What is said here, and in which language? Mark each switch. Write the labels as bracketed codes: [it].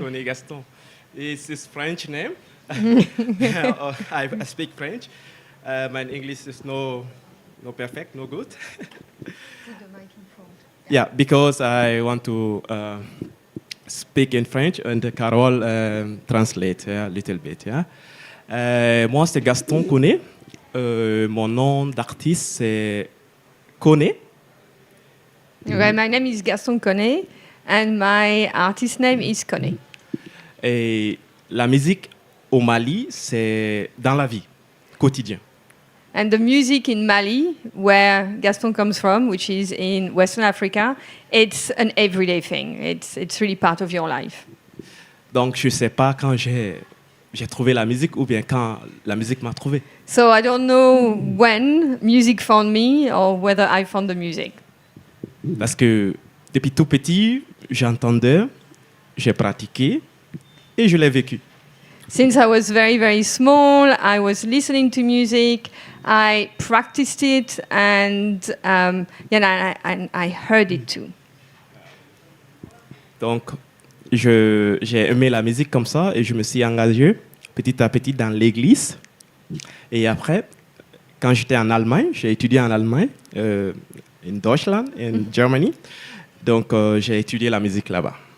[en] Koné Gaston. It's his French name. I speak French. My English is no perfect, no good. Yeah, because I want to speak in French and Carole translate a little bit. [fr] Yeah. Moi, c'est Gaston Koné. Mon nom d'artiste, c'est Koné. [en] Okay, my name is Gaston Koné, and my artist name is Koné. [fr] Et la musique au Mali, c'est dans la vie, quotidien. [en] And the music in Mali, where Gaston comes from, which is in Western Africa, it's an everyday thing. It's really part of your life. [fr] Donc, je ne sais pas quand j'ai trouvé la musique ou bien quand la musique m'a trouvé. [en] So I don't know when music found me or whether I found the music. [fr] Parce que depuis tout petit, j'entendais, j'ai pratiqué et je l'ai vécu. [en] Since I was very, very small, I was listening to music, I practiced it, and I heard it too. [fr] Donc, j'ai aimé la musique comme ça et je me suis engagé petit à petit dans l'église. Et après, quand j'étais en Allemagne, j'ai étudié en Allemagne, [de] in Deutschland, [en] in Germany. [fr] Donc, j'ai étudié la musique là-bas.